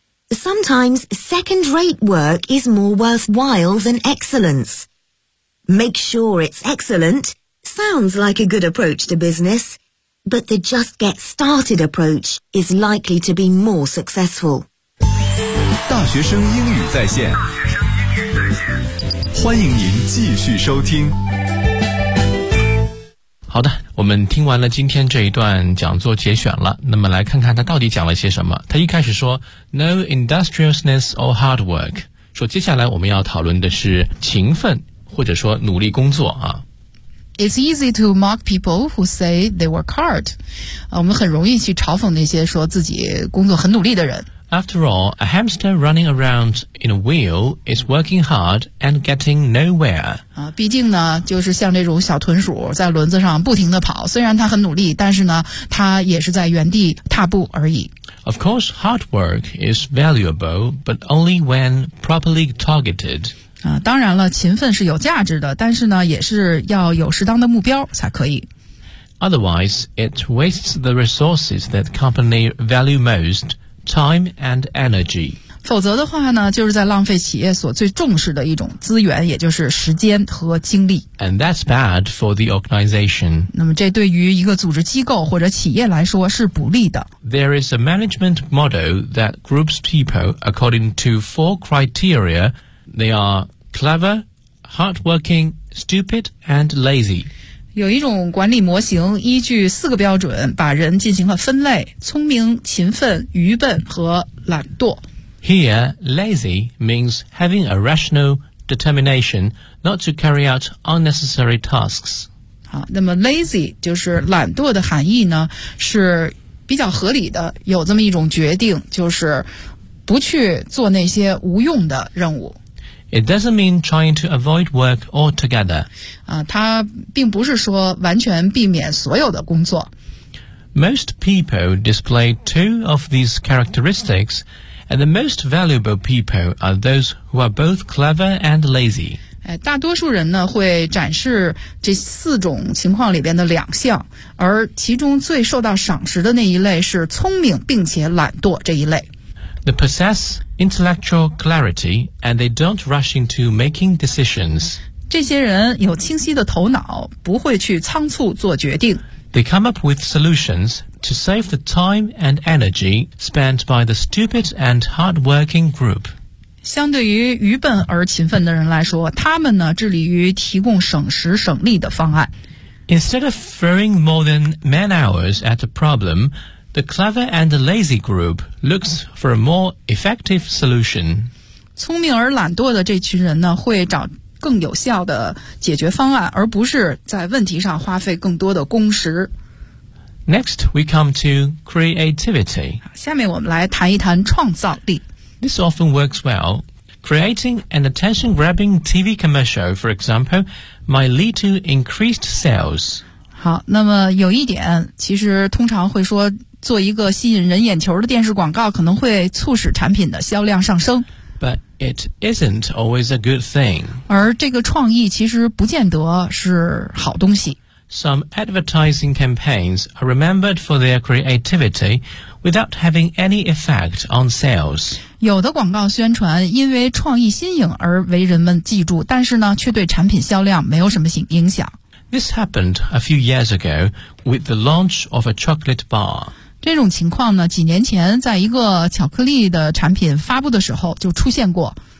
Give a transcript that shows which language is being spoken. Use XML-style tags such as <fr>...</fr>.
<en>Sometimes second-rate work is more worthwhile than excellence. Make sure it's excellent sounds like a good approach to business, but the just get started approach is likely to be more successful.</en> <zh>大学生英语在线，欢迎您继续收听。好的，我们听完了今天这一段讲座节选了，那么来看看他到底讲了些什么。他一开始说</zh> <en>No industriousness or hard work，</en> <zh>说接下来我们要讨论的是勤奋或者说努力工作啊。</zh> <en>It's easy to mock people who say they work hard，</en> <zh>我们很容易去嘲讽那些说自己工作很努力的人。</zh> <en>After all, a hamster running around in a wheel is working hard and getting nowhere.</en> <zh>毕竟呢，就是像这种小豚鼠在轮子上不停地跑，虽然它很努力，但是呢，它也是在原地踏步而已。</zh> <en>Of course, hard work is valuable, but only when properly targeted.</en> <zh>当然了，勤奋是有价值的，但是呢，也是要有适当的目标才可以。</zh> <en>Otherwise, it wastes the resources that company value most,Time and energy.</en> <zh>否则的话呢，就是在浪费企业所最重视的一种资源，也就是时间和精力。</zh> <en>And that's bad for the organization.</en> <zh>那么这对于一个组织机构或者企业来说是不利的。</zh> <en>There is a management model that groups people according to four criteria. They are clever, hardworking, stupid, and lazy.</en> <zh>有一种管理模型依据四个标准把人进行了分类，聪明、勤奋、愚笨和懒惰。</zh> <en>Here, lazy means having a rational determination not to carry out unnecessary tasks.</en> <zh>好，那么 lazy 就是懒惰的含义呢，是比较合理的，有这么一种决定，就是不去做那些无用的任务。</zh> <en>It doesn't mean trying to avoid work altogether.</en> <zh>它并不是说完全避免所有的工作。</zh> <en>Most people display two of these characteristics, and the most valuable people are those who are both clever and lazy.</en> <zh>大多数人呢会展示这四种情况里边的两项，而其中最受到赏识的那一类是聪明并且懒惰这一类。</zh> <en>They possess intellectual clarity and they don't rush into making decisions.</en> <zh>这些人有清晰的头脑，不会去仓促做决定。</zh> <en>They come up with solutions to save the time and energy spent by the stupid and hardworking group.</en> <zh>相对于愚笨而勤奋的人来说，他们呢，致力于提供省时省力的方案。</zh> <en>Instead of throwing more than man hours at a problem,The clever and the lazy group looks for a more effective solution.</en> <zh>聪明而懒惰的这群人呢，会找更有效的解决方案，而不是在问题上花费更多的工时。</zh> <en>Next, we come to creativity.</en> <zh>下面我们来谈一谈创造力。</zh> <en>This often works well. Creating an attention-grabbing TV commercial, for example, might lead to increased sales.</en> <zh>好，那么有一点，其实通常会说做一个吸引人眼球的电视广告可能会促使产品的销量上升。</zh> <en>But it isn't always a good thing.</en> <zh>而这个创意其实不见得是好东西。</zh> <en>Some advertising campaigns are remembered for their creativity without having any effect on sales.</en> <zh>有的广告宣传因为创意新颖而为人们记住，但是呢，却对产品销量没有什么影响。</zh> <en>This happened a few years ago with the launch of a chocolate bar.</en> <zh>这种情况呢，几年前在一个巧克力的产品发布的时候就出现过。</zh>